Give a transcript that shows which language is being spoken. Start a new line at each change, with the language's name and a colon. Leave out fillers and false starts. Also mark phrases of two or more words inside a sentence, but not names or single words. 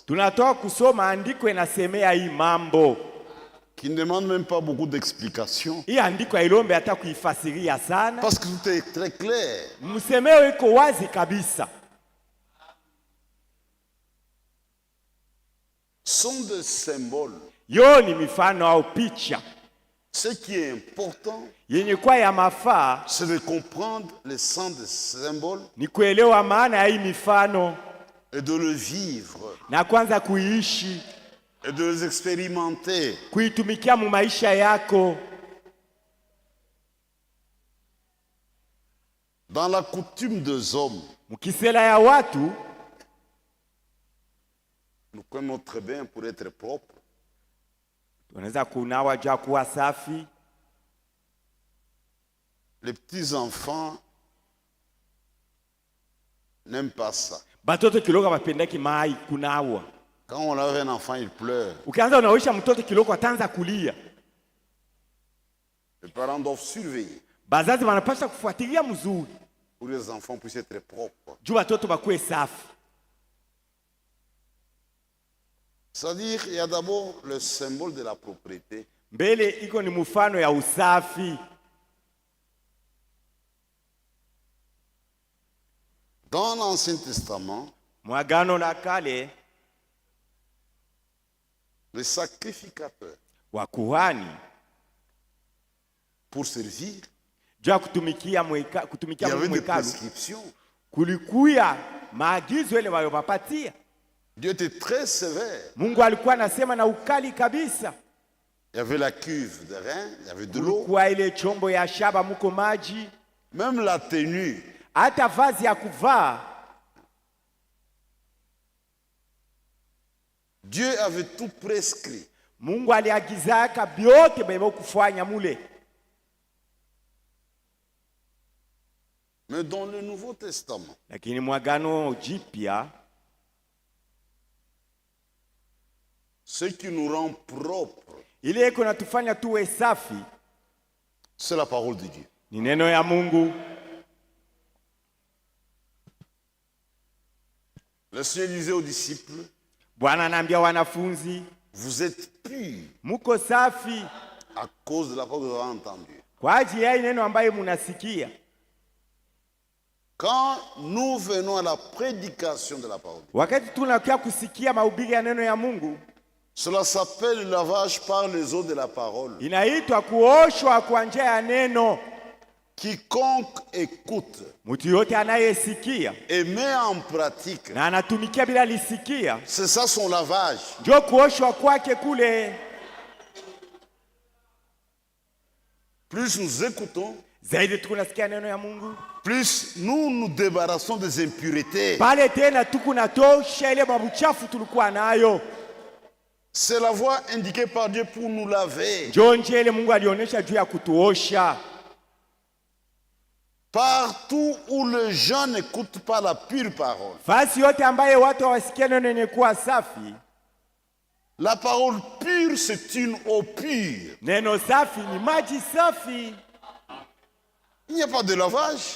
Swahili: Tunatoka kusoma andiko inasemea hii mambo.
French: qui ne demande même pas beaucoup d'explications
Swahili: Hii andiko hailombe hata kuifasiria sana.
French: parce que tout est très clair.
Swahili: Msemeo iko wazi kabisa.
French: Sont des symboles.
Swahili: Yo ni mifano au picha.
French: Ce qui est important,
Swahili: Yenye kwa ya mafaa
French: c'est de comprendre le sens des symboles
Swahili: ni kuelewa maana ya hii mifano
French: et de le vivre
Swahili: na kwanza kuiishi,
French: et de les expérimenter.
Swahili: kuitumikia mu maisha yako.
French: Dans la coutume des hommes,
Swahili: Mkisela ya watu,
French: nous prenons notre bain pour être propre.
Swahili: tunaweza kunawa jua kuwa safi.
French: Les petits-enfants n'aiment pas ça.
Swahili: Batoto kilogo bapendaki mai kunawa.
French: Quand on lave un enfant, il pleure.
Swahili: Ukianza unaosha mtoto kilogo ataanza kulia.
French: Les parents doivent surveiller
Swahili: Bazazi wanapaswa kufuatilia mzuri
French: pour que les enfants puissent être propres.
Swahili: juu watoto bakuwe safi.
French: C'est-à-dire, il y a d'abord le symbole de la propriété.
Swahili: Mbele iko ni mfano ya usafi.
French: Dans l'Ancien Testament,
Swahili: Mwagano la kale
French: le sacrificateur,
Swahili: wa kuhani
French: pour servir,
Swahili: juu ya kutumikia
French: il y avait des
Swahili: mwekalu,
French: prescriptions.
Swahili: kulikuya maagizo ile waliopatia.
French: Dieu était très sévère.
Swahili: Mungu alikuwa anasema na ukali kabisa.
French: Il y avait la cuve de rein, il y avait de l'eau.
Swahili: Kulikuwa ile chombo ya shaba muko maji,
French: Même la tenue.
Swahili: hata vazi ya kuvaa.
French: Dieu avait tout prescrit.
Swahili: Mungu aliagizaka byote bebo kufanya mule.
French: Mais dans le Nouveau Testament,
Swahili: Lakini mwagano jipya,
French: ce qui nous rend propres,
Swahili: ile iko natufanya tuwe safi
French: c'est la parole de Dieu.
Swahili: ni neno ya Mungu.
French: Le Seigneur disait aux disciples,
Swahili: Bwana anaambia wanafunzi,
French: vous êtes purs
Swahili: muko safi
French: à cause de la parole que vous avez entendue.
Swahili: kwa ajili ya neno ambayo munasikia.
French: Quand nous venons à la prédication de la parole,
Swahili: Wakati tunakia kusikia mahubiri ya neno ya Mungu,
French: Cela s'appelle le lavage par les eaux de la parole.
Swahili: Inaitwa kuoshwa kwa njia ya neno.
French: Quiconque écoute
Swahili: Mtu yote anayesikia
French: et met en pratique,
Swahili: na anatumikia bila lisikia,
French: c'est ça son lavage.
Swahili: ndio kuoshwa kwake kule.
French: Plus nous écoutons,
Swahili: Zaidi tukunasikia neno ya Mungu,
French: plus nous nous débarrassons des impuretés.
Swahili: pale tena tukunatosha ile mabuchafu tulikuwa nayo.
French: C'est la voie indiquée par Dieu pour nous laver.
Swahili: Ndio njia ile Mungu alionyesha juu ya kutuosha.
French: Partout où les gens n'écoutent pas la pure parole,
Swahili: Fasi yote ambaye watu hawasikia neno yenye kuwa safi,
French: la parole pure, c'est une eau pure.
Swahili: neno safi ni maji safi.
French: Il n'y a pas de lavage.